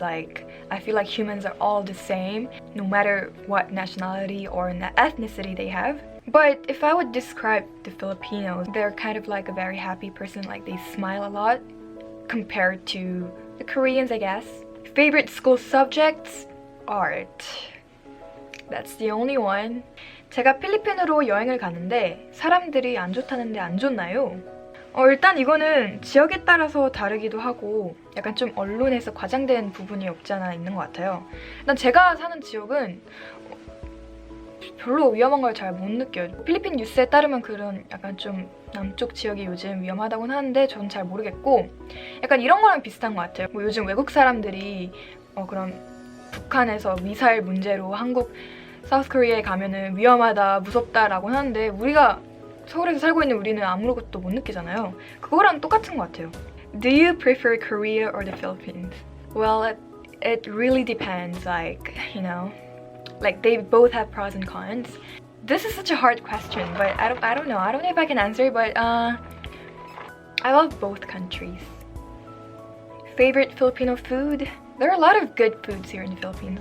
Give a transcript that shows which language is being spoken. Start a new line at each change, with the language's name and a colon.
English: I feel like humans are all the same, no matter what nationality or ethnicity they have. But if I would describe the Filipinos, they're kind of like a very happy person, they smile a lot compared to the Koreans, I guess. Favorite school subjects? Art. That's the only one.
Korean: 제가 필리핀으로 여행을 갔는데 사람들이 안 좋다는데 안 좋나요? 일단 이거는 지역에 따라서 다르기도 하고 약간 좀 언론에서 과장된 부분이 없지 않아 있는 것 같아요. 일단 제가 사는 지역은 별로 위험한 걸 잘 못 느껴요. 필리핀 뉴스에 따르면 그런 약간 좀 남쪽 지역이 요즘 위험하다고는 하는데 저는 잘 모르겠고 약간 이런 거랑 비슷한 것 같아요. 뭐 요즘 외국 사람들이 그런 북한에서 미사일 문제로 한국 사우스코리아에 가면은 위험하다, 무섭다라고 하는데 우리가 서울에서 살고 있는 우리는 아무것도 못 느끼잖아요. 그거랑 똑같은 것 같아요.
English: Do you prefer Korea or the Philippines? Well, it really depends. Like, you know, like they both have pros and cons. This is such a hard question, but I don't know. I don't know if I can answer, but I love both countries. Favorite Filipino food? There are a lot of good foods here in the Philippines.